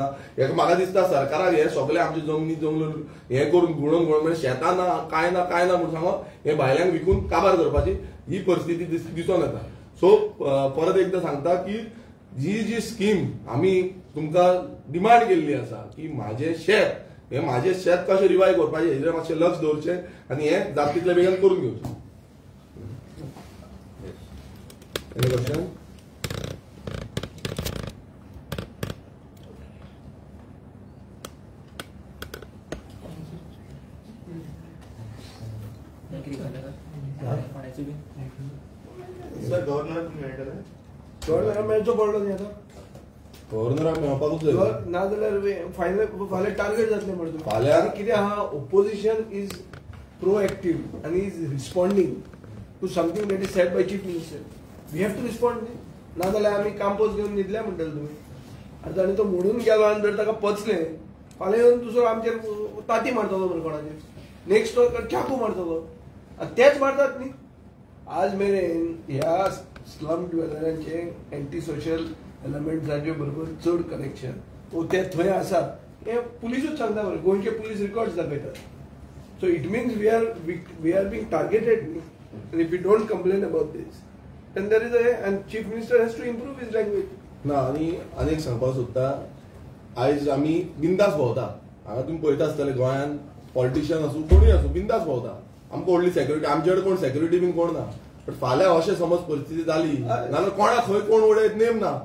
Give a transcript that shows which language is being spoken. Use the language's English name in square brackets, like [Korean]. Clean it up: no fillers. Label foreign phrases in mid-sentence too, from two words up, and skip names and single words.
[Konkani] म्हाका दिसता सरकाराक हे सगळे आमचे जमनी जमलो हें करून गुणोवन म्हणजे शेतां ना कांय ना म्हणून सांगून हे भायल्यांक विकून काबार करपाची ही परिस्थिती दिसून येता. सो परत एकदां सांगता की जी स्कीम आमी तुमकां डिमांड केल्ली आसा की माझे शेत माझे शेत कशें रिवायव करपाचें हेजेर मातशें लक्ष दवरचें आनी हें जाता तितले बेगीन करून घेवचें. [English] Any question? [Konkani] गव्हर्नराक मेळचो पडलो न्ही आतां. गव्हर्नराक मेळपाकूच जाय ना जाल्यार फाल्यां टार्गेट जातलें म्हणून फाल्यां कितें आहा [English] opposition is proactive आनी is responding to something that is said by Chief Minister. we have to respond [Konkani] न्ही. ना जाल्यार आमी कांपोज घेवन न्हिदल्या म्हणटले तुमी. आतां आनी तो म्हणून गेलो आनी जर ताका पचलें फाल्यां येवन दुसरो आमचेर ताती मारतलो बरं कोणाचेर. नेक्स्ट तो चाकू मारतलो. तेच मारतात न्ही. आज मेरेन ह्या [English] slum dwellers anti social elements [Konkani] बरोबर चड कनेक्शन ते थंय आसा हें पुलिसूच सांगता बरें. [English] गोंयचे police records दाखयतात. so it means we are being targeted न्ही. And if we don't complain about this, then there is and Chief Minister has to improve his language. [Konkani] ना आनी एक सांगपाक सोदता आयज आमी बिंदास भोंवता. हांगा तुमी पळयता आसतले गोंयांत पॉलिटिशियन आसूं कोणूय आसूं बिंदास भोंवता. आमकां व्हडली सेक्युरिटी आमचे कडेन कोण सेक्युरिटी बीन कोण ना. बट फाल्यां अशें समज परिस्थिती जाली नाल्यार कोणाक खंय कोण उडयत नेम ना.